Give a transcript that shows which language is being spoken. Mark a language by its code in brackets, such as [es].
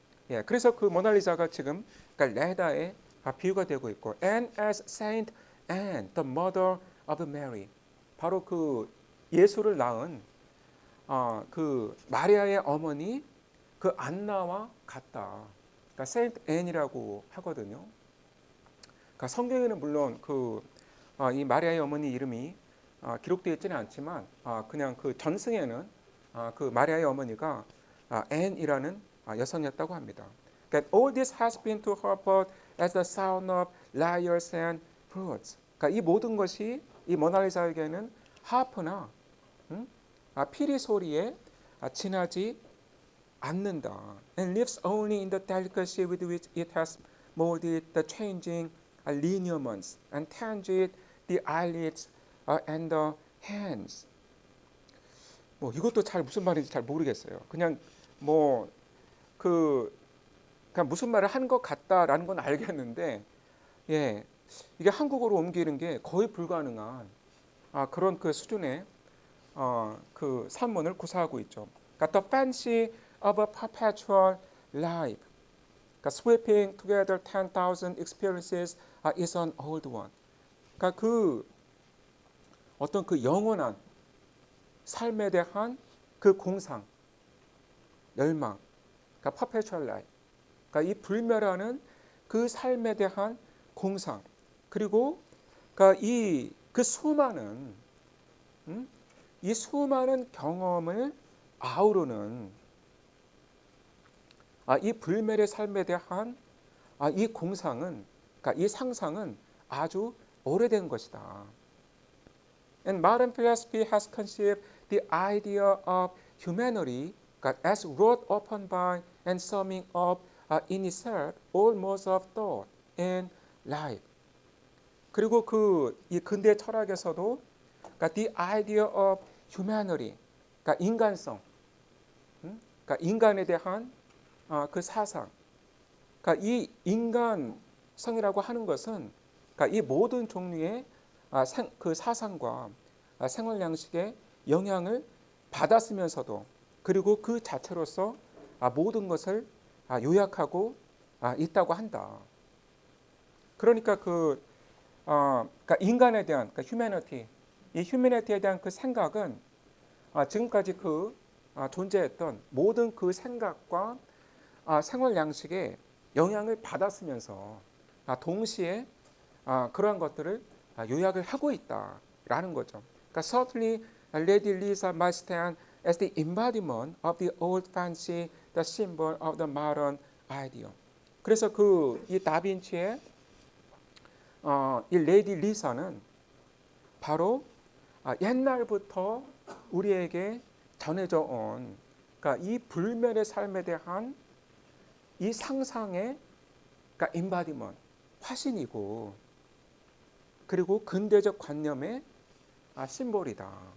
[ko] 예, 그래서 그 모나리자가 지금 그러니까 레다의 비유가 되고 있고, [en] and as Saint Anne, the mother of Mary, [ko] 바로 그 예수를 낳은 그 마리아의 어머니 그 안나와 같다. 그러니까 Saint Anne이라고 하거든요. 그러니까 성경에는 물론 이 마리아의 어머니 이름이 기록되어 있지는 않지만 그냥 그 전승에는 그 마리아의 어머니가 앤이라는 여성이었다고 합니다. [en] 그러니까 all this has been to her birth as the sound of lyres and flutes. [ko] 그러니까 이 모든 것이 이 모나리자에게는 하프나 피리 소리에 지나지 않는다. [en] And lives only in the delicacy with which it has molded the changing lineaments and tanged the eyelids and the hands. [ko] 뭐 이것도 잘 무슨 말인지 잘 모르겠어요. 그냥 그냥 무슨 말을 한 것 같다라는 건 알겠는데, 예, 이게 한국어로 옮기는 게 거의 불가능한 그런 그 수준의 그 산문을 구사하고 있죠. [en] 그러니까 the fancy of a perpetual life, 그러니까 sweeping together 10,000 experiences is an old one. [ko] 그러니까 그 어떤 그 영원한 삶에 대한 그 공상, 열망, 그러니까 perpetual life. 그러니까 이 불멸하는 그 삶에 대한 공상, 그리고 그러니까 그 수많은 이 수많은 경험을 아우르는 이 불멸의 삶에 대한 이 공상은, 그러니까 이 상상은 아주 오래된 것이다. [en] And modern philosophy has conceived the idea of humanity as wrought upon by and summing up in itself all modes of thought and life. [ko] 그리고 이 근대 철학에서도 그러니까 [en] the idea of humanity, [ko] 그러니까 인간성, 그러니까 인간에 대한 그 사상, 그러니까 이 인간성이라고 하는 것은 그러니까 이 모든 종류의 그 사상과 생활 양식의 영향을 받았으면서도 그리고 그 자체로서 모든 것을 요약하고 있다고 한다. 그러니까 그러니까 인간에 대한 그러니까 휴머니티, 이 휴머니티에 대한 그 생각은 지금까지 존재했던 모든 그 생각과 생활 양식에 영향을 받았으면서 동시에 그러한 것들을 요약을 하고 있다라는 거죠. [en] 그러니까 certainly Lady Lisa might stand as the embodiment of the old fancy, the symbol of the modern ideal. [ko] 그래서 이 다빈치의 이 레이디 리사는 바로 옛날부터 우리에게 전해져 온 그러니까 이 불멸의 삶에 대한 이 상상의 그러니까 embodiment, 화신이고 그리고 근대적 관념의 심볼이다.